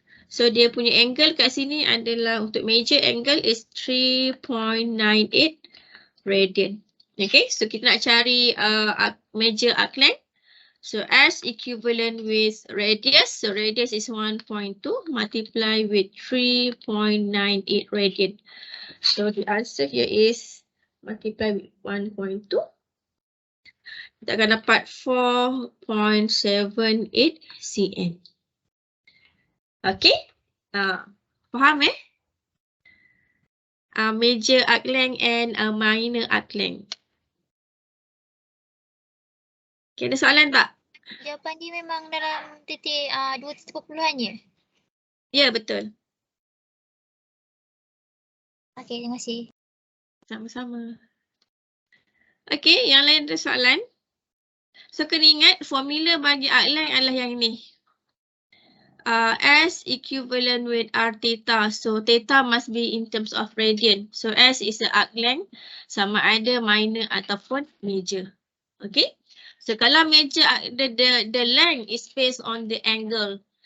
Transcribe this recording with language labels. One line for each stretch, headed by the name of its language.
Malay: So dia punya angle kat sini adalah untuk meja
English: angle is 3.98 radian.
Malay: Okay, so kita nak cari measure arc length.
English: So as equivalent with radius, so radius is 1.2 multiply with 3.98 radian. So the answer here is multiply with 1.2.
Malay: Kita akan dapat 4.78 cm.
English: Okay, faham major arc length and minor arc length.
Malay: Okay, ada soalan tak? Jawapan dia memang dalam titik 2 titik perpuluhannya? Ya, betul. Okey, terima kasih. Sama-sama. Okay, yang lain ada soalan? So, kena ingat formula bagi arc length adalah yang ini.
English: S equivalent with R theta. So, theta must be in terms of radian. So, S is the arc length
Malay: sama ada minor ataupun major.
English: Okay. So, kalau major, the length is based on the angle.